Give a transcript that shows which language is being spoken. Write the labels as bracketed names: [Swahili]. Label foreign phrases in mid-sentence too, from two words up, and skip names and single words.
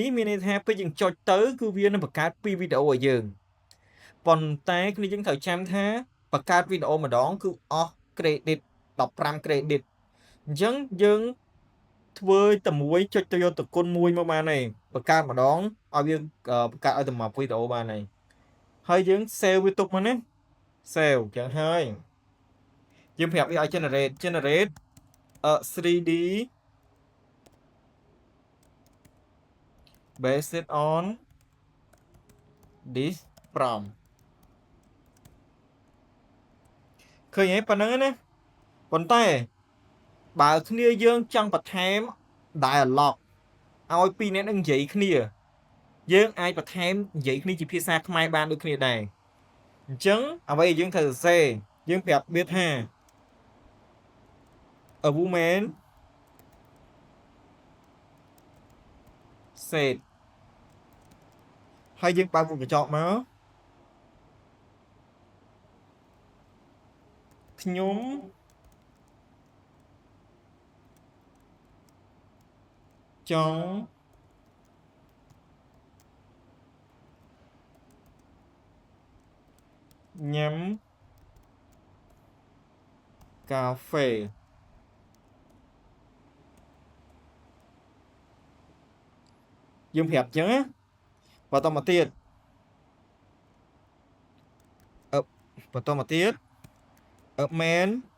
[Khmer] នេះមានន័យថាពេលយើងចុចទៅគឺវានឹងបង្កើត2វីដេអូឲ្យយើងប៉ុន្តែគ្នាយើងត្រូវចាំថាបង្កើតវីដេអូម្ដងគឺអស់ credit 15 credit អញ្ចឹងយើងធ្វើតែមួយចុចទៅយកតគុណ1មកបានហើយបង្កើតម្ដងឲ្យវាបង្កើតឲ្យតែមួយវីដេអូបានហើយយើង save វាទុកមកណា save ចឹងហើយយើងប្រាប់វាឲ្យ generate [English] 3D based on this prompt [Khmer] ឃើញទេប៉ុណ្្នឹងណាប៉ុន្តែបើគ្នាយើងចង់បន្ថែម dialog ឲ្យពីរនាក់នឹងនិយាយគ្នាយើងអាចបន្ថែមនិយាយគ្នាជាភាសាខ្មែរបានដូចគ្នាដែរអញ្ចឹងអ្វីយើងត្រូវសរសេរយើងប្រាប់វាថា [English] a woman said [Khmer] ហើយយើងបើកមុខកញ្ចក់មក ខ្ញុំចង់ ញ៉ាំកាហ្វេយើងប្រាប់អញ្ចឹងណាបន្តមកទៀតman